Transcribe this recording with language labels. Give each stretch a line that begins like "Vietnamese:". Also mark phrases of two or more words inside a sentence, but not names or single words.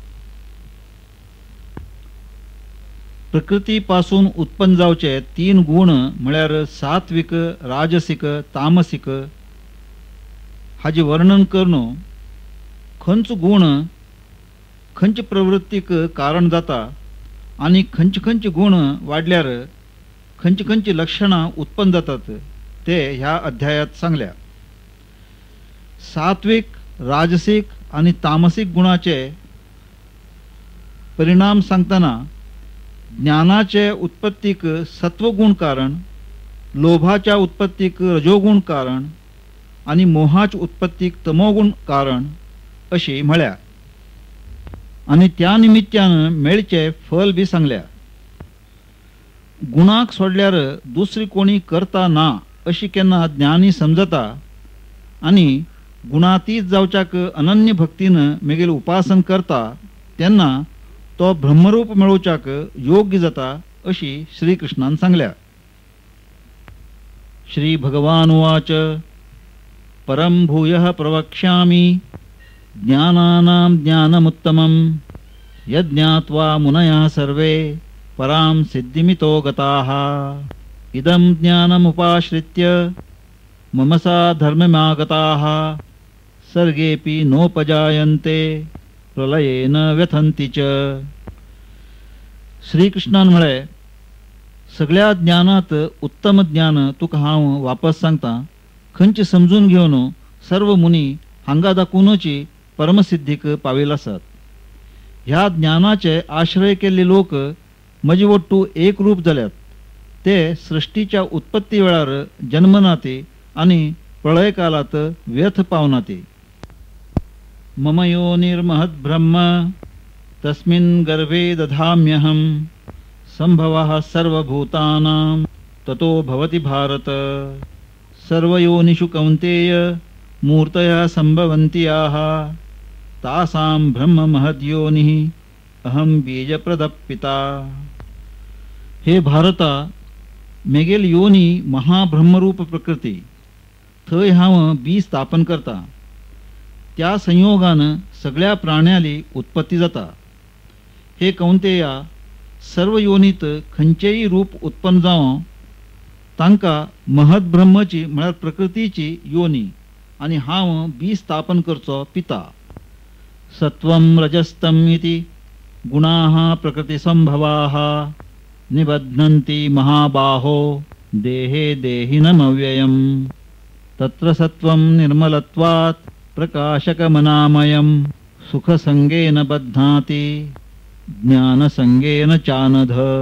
Konkani: प्रकृतीपासून उत्पन्न जावचे तीन गुण म्हळ्यार सात्विक, राजसिक, तामसिक हाचे वर्णन करून खंच गुण खंच प्रवृत्तीक कारण जाता आणि खंच गुण वाढल्यार खंच लक्षणां उत्पन्न जातात ते ह्या अध्यायात सांगल्या। सात्विक, राजसिक आणि तामसिक गुणाचे परिणाम सांगताना ज्ञानाचे उत्पत्तीक सत्वगुण कारण, लोभाच्या उत्पत्तीक रजोगुण कारण आणि मोहाच्या उत्पत्तीक तमोगुण कारण अशी म्हळ्या आणि त्या निमित्तान मेळचे फल बी सांगल्या। गुणाक सोडल्यार दुसरी कोणी करता ना अशी केन्ना ज्ञानी समजता आणि गुणातीत जावच्याक अनन्य भक्तीन मेगेल उपासन करता तेन्ना तो ब्रह्मरूप मेळोवच्याक योग्य जाता अशी श्रीकृष्णान सांगल्या।
Sanskrit: श्री भगवान उवाच परं भूयः प्रवक्ष्यामि ज्ञानानां ज्ञानमुत्तमं यज्ञात्वा मुनयः सर्वे परां सिद्धिमितो गताः इदं ज्ञानमुपाश्रित्य मम साधर्ममागताः सर्गेऽपि नोपजायन्ते प्रलयेन व्यथन्ति च।
Konkani: श्रीकृष्णान म्हळे सगळ्या ज्ञानात उत्तम ज्ञान तुका हांव वापस सांगता। खंच समजून घेवन सर्व मुनी हांगा दाखोवनची परमसिद्धीक पाविल आसात। ह्या ज्ञानाचे आश्रय केल्ले लोक म्हजे वट्टू एक रूप जाल्यात। ते सृष्टीच्या उत्पत्ती वेळार जन्मनाते आणि प्रलय कालात व्यथ पावनाते।
Sanskrit: मम योनिर्महद् ब्रह्म तस्मिन् गर्भे दधाम्यहं संभवः सर्वभूतानां ततो भवति भारत। सर्वयोनिषु कौन्तेय मूर्तयः संभवन्ति याः तासां ब्रह्म महद्योनिः अहं बीजप्रदः पिता।
Konkani: हे भारता, मेगेल योनी महाब्रह्मरूप प्रकृती, थंय हांव बीज स्थापन करता। त्या संयोगान सगळ्या प्राण्याली उत्पत्ती जाता। हे कौंतेया, सर्व योनीत खंचेय रूप उत्पन्न जावं तांकां महद ब्रह्मची म्हळ्यार प्रकृतीची योनी आणि हांव बीज स्थापन करचो पिता।
Sanskrit: सत्वं रजस्तम इति गुणाः प्रकृतिसंभवाः निबध्नन्ति महाबाहो देहे देहिनमव्ययम्। तत्र सत्वं निर्मलत्वात् प्रकाशकमनामयं सुखसंगेन बध्नाति ज्ञानसंगेन चानघ।